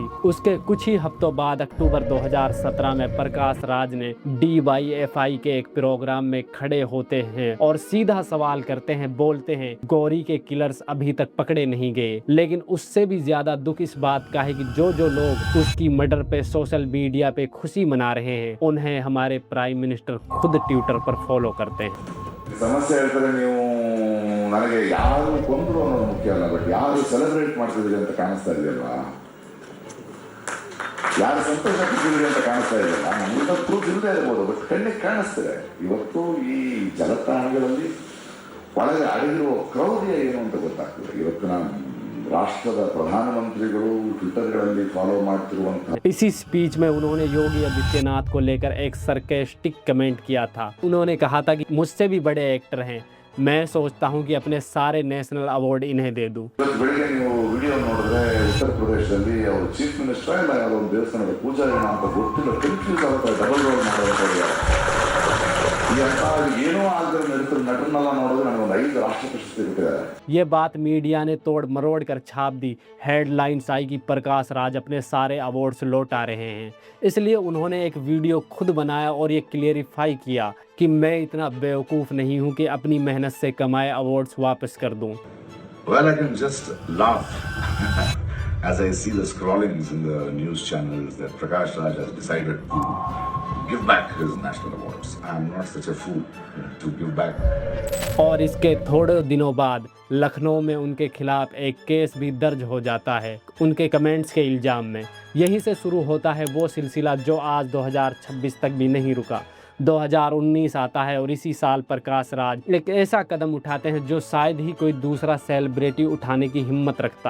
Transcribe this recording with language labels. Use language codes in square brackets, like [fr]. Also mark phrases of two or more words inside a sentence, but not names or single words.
[hi] उसके कुछ ही हफ्तों बाद अक्टूबर 2017 में प्रकाश राज ने DYFI के एक प्रोग्राम में खड़े होते हैं और सीधा सवाल करते हैं, बोलते हैं गौरी के किलर्स अभी तक पकड़े नहीं गए। लेकिन उससे भी ज्यादा दुख इस बात का है कि जो लोग उसकी मर्डर पे [en] social media [hi] पे खुशी मना रहे हैं, उन्हें हमारे [en] prime minister [hi] खुद ट्विटर पर फॉलो करते हैं। [kn] ಸಮಸ್ಯೆ ಹೇಳ್ತಾರೆ ನೀವು, ನನಗೆ ಯಾರು ಕೊಂದ್ರು ಅನ್ನೋದು ಮುಖ್ಯ ಅಲ್ಲ, ಬಟ್ ಯಾರು ಸೆಲೆಬ್ರೇಟ್ ಮಾಡ್ತಿದ್ದೀರಿ ಅಂತ ಕಾಣಿಸ್ತಾ ಇದೆಯಲ್ವಾ, ಯಾರು ಸಂತೋಷ ಪಡ್ತಿದ್ದೀರಿ ಅಂತ ಕಾಣಿಸ್ತಾ ಇದೆಯಲ್ಲ. ನಮ್ಮಿಂದ ಪ್ರೂಫ್ ಇಲ್ಲದೆ ಇರ್ಬೋದು, ಬಟ್ ಕಣ್ಣಿಗೆ ಕಾಣಿಸ್ತಿದೆ. ಇವತ್ತು ಈ ಜಲತಾಣಗಳಲ್ಲಿ ಒಳಗೆ ಅಡಗಿರುವ ಕ್ರೌರ್ಯ ಏನು ಅಂತ ಗೊತ್ತಾಗ್ತದೆ. ಇವತ್ತು ನಾನು ರಾಷ್ಟ್ರದ ಪ್ರಧಾನಮಂತ್ರಿಗಳು ಟ್ವಿಟರ್ಗಳಲ್ಲಿ ಫಾಲೋ ಮಾಡ್ತಿರುವಂತಹ [hi] इसी स्पीच में उन्होंने योगी आदित्यनाथ को लेकर एक [en] sarcastic comment [hi] किया था। उन्होंने कहा था कि मुझसे भी बड़े एक्टर हैं, मैं सोचता हूं कि अपने सारे [en] national award [hi] इन्हें दे दूं। [kn] ಬೆಳಿಗ್ಗೆ ನೀವು ವಿಡಿಯೋ ನೋಡಿದ್ರೆ ಉತ್ತರ ಪ್ರದೇಶದಲ್ಲಿ ಅವರು [en] chief minister [kn] ಇಲ್ಲ ಯಾವುದೋ ಒಂದು ದೇವಸ್ಥಾನದ ಪೂಜಾರಿ ಅಂತ ಗೊತ್ತಿಲ್ಲ, ಕನ್ಫ್ಯೂಸ್ ಆಗುತ್ತೆ, [en] double role [kn] ಮಾಡೋದು. ಏನೋ ಆಗದೆ ನಟರನ್ನೆಲ್ಲ ನೋಡಿದ್ರೆ ನನಗೆ ಒಂದು 5 ರಾಷ್ಟ್ರ ಪ್ರಶಸ್ತಿ ಕೊಟ್ಟಿದ್ದಾರೆ. [hi] ये बात मीडिया ने तोड़ मरोड़ कर छाप दी। हेडलाइंस आई कि प्रकाश राज अपने सारे अवार्ड्स लौटा रहे हैं। इसलिए उन्होंने एक वीडियो खुद बनाया और ये क्लियरिफाई किया कि मैं इतना बेवकूफ़ नहीं हूँ कि अपनी मेहनत से कमाए अवार्ड्स वापस कर दूँ। [en] Well, I can just laugh as I see the scrollings in the news channels that Prakash Raj has decided to give back his national awards. I am not such a fool to give back. [hi] और इसके थोड़े दिनों बाद लखनऊ में उनके खिलाफ एक केस भी दर्ज हो जाता है उनके कमेंट्स के इल्ज़ाम में। यहीं से शुरू होता है वो सिलसिला जो आज 2026 तक भी नहीं रुका। 2019 आता है और इसी साल प्रकाश राज एक ऐसा कदम उठाते हैं जो शायद ही कोई दूसरा सेलिब्रिटी उठाने की हिम्मत रखता।